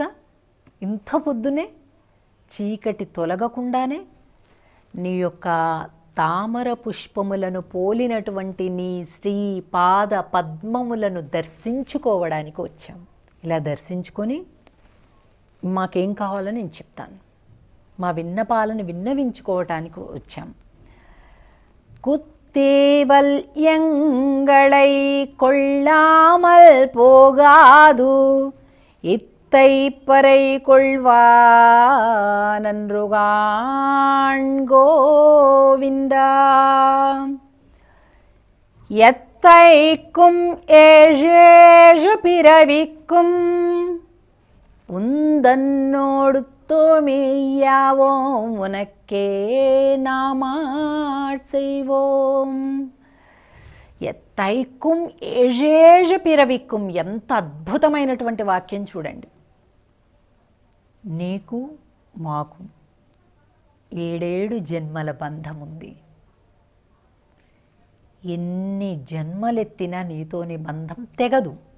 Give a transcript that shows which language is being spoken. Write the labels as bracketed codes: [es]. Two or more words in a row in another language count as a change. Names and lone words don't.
[te] ఇంత పొద్దునే చీకటి తొలగకుండానే నీ యొక్క తామర పుష్పములను పోలినటువంటి నీ శ్రీ పాద పద్మములను దర్శించుకోవడానికి వచ్చాం. ఇలా దర్శించుకొని మాకేం కావాలో నేను చెప్తాను, మా విన్నపాలను విన్నవించుకోవటానికి వచ్చాం. [ta] குத்தேவல் எங்களை கொள்ளாமல் போகாது, இத்தை பறை கொள்வானன்றுகான் கோவிந்தா. எத்தைக்கும் ஏழேழு பிறவிக்கும் உந்தன்னோடு தோமேயாவோம், உனக்கே நாமாட்செய்வோம். எற்றைக்கும் ஏழேழ் பிறவிக்கும். [te] ఎంత అద్భుతమైనటువంటి వాక్యం చూడండి. నీకు మాకు 7 జన్మల బంధం ఉంది. ఎన్ని జన్మలెత్తినా నీతోని బంధం తెగదు.